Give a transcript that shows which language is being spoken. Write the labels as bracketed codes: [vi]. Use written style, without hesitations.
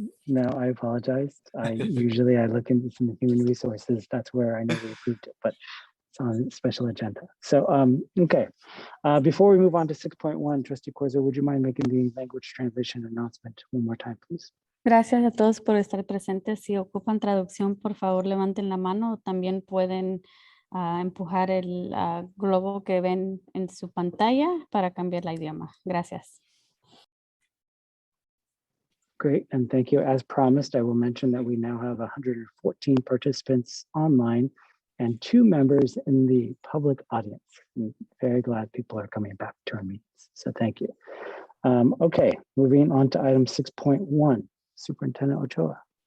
[en] No, I apologize. Usually I look into some human resources. That's where I know we approved it, but it's on special agenda. So, okay. Before we move on to 6.1, Trustee Corzo, would you mind making the language translation announcement one more time, please? [es] Gracias a todos por estar presentes. Si ocupan traducción, por favor, levanten la mano. También pueden empujar el globo que ven en su pantalla para cambiar el idioma. Gracias. [en] Great, and thank you. As promised, I will mention that we now have 114 participants online and 2 members in the public audience. I'm very glad people are coming back to our meetings, so thank you. Okay, moving on to item 6.1, Superintendent Ochoa.